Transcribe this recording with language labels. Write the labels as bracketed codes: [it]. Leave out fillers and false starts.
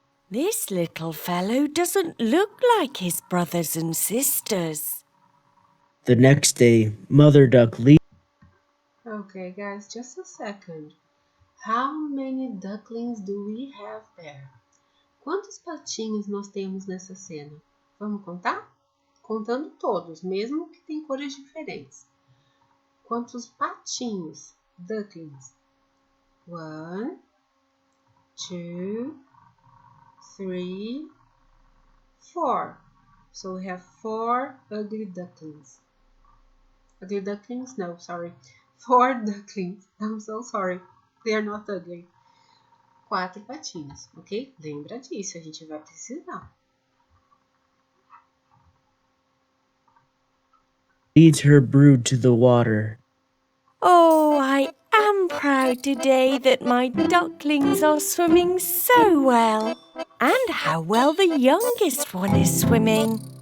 [en] This little fellow doesn't look like his brothers and sisters. The next day, Mother Duck leaped. Okay, guys, just a second. How many ducklings do we have there? [pt] Quantos patinhos nós temos nessa cena? Vamos contar? Contando todos, mesmo que tem cores diferentes. Quantos patinhos? Ducklings. 1, 2, 3, 4. [en] So we have 4 ugly ducklings. Ugly ducklings? No, sorry. 4 ducklings. I'm so sorry. They are not ugly. [pt] 4 patinhos, ok? Lembra disso, a gente vai precisar. [en] Leads her brood to the water. Oh, I am proud today that my ducklings are swimming so well. And how well the youngest one is swimming.